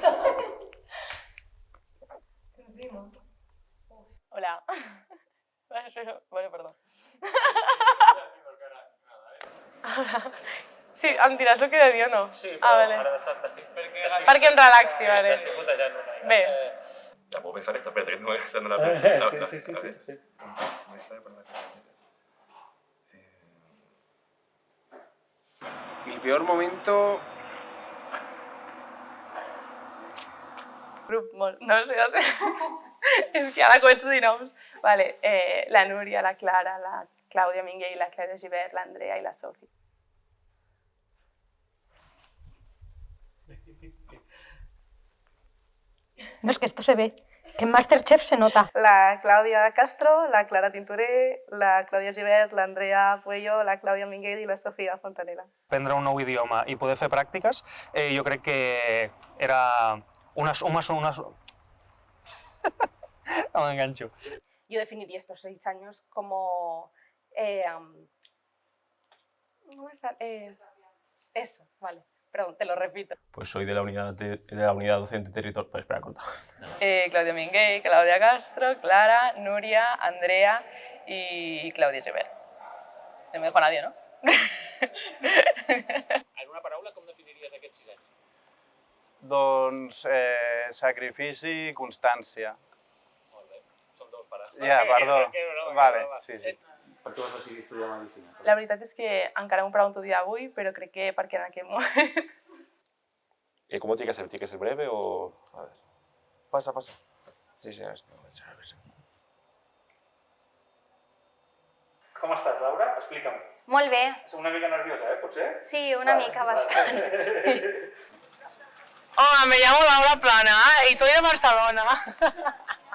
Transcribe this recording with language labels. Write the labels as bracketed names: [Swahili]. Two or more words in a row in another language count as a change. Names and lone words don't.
[Catalan] Hola. Bueno, perdó. Hola. Sí, em diràs el que he de dir o no? Sí, però vale. ara t'estic... Perquè em relaxi, vale. T'estic putejant una mica. Bé. [Spanish] ¿La puedo pensar esta? Espérate, que no me está dando la presión. Sí. Me sale por la cara. Mi peor momento... [Catalan] Grup molt... No sé. És que ara començo a dir noms. Vale, la Núria, la Clara, la Clàudia Minguell, la Clàudia Gibert, l'Andrea i la Sofi. [Spanish] No, es que esto se ve. Que en Masterchef se nota. [Catalan] La Clàudia Castro, la Clara Tintoré, la Clàudia Gibert, l'Andrea Puello, la Clàudia Minguell i la Sofia Fontanella. Aprendre un nou idioma i poder fer pràctiques, jo crec que era unes... M'enganxo. [Spanish] Yo definiría estos 6 años como... no me sale... eso, vale. Perdón, te lo repito. Pues soy de la unidad docente territorial... Pues espera, corta. [Catalan] Claudia Minguell, Claudia Castro, Clara, Núria, Andrea i Clàudia Gibert. [Spanish] No me dejo a nadie, ¿no? [Catalan] En una paraula, com definiries aquests 6 anys? Doncs sacrifici i constància. Molt bé, som 2 pares. Ja, perdó. Vale, sí. Per què vas decidir estudiar Medicina? La veritat és que encara m'ho pregunto dia d'avui, però crec que perquè en aquell moment... [Spanish] ¿Cómo tiene que ser? ¿Tiene que ser breve o...? A ver. Pasa. Sí, a ver. [Catalan] Com estàs, Laura? Explica'm. Molt bé. És una mica nerviosa, potser? Sí, una mica, bastant. [Spanish] Hola, me llamo Laura Plana y soy de Barcelona.